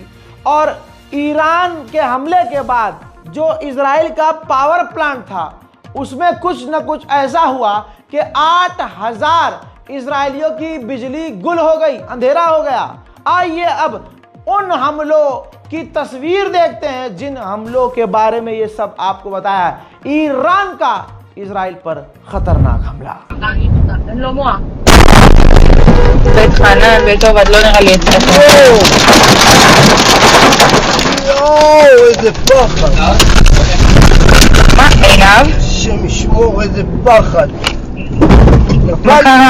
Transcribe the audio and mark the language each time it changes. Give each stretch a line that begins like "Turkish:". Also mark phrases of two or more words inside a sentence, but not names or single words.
Hindi: और ईरान के हमले के बाद जो इजराइल का
English: power plant
Hindi: था उसमें कुछ न कुछ ऐसा हुआ कि 8000 इजरायलियों की बिजली गुल हो गई, अंधेरा हो गया। आइए अब उन हमलों की तस्वीर देखते हैं जिन हमलों के बारे में ये सब आपको बताया है। ईरान का इजराइल पर खतरनाक हमला।
Hebrew: איזה פחד. מה, עינב? השם ישמור, איזה פחד. מה קרה?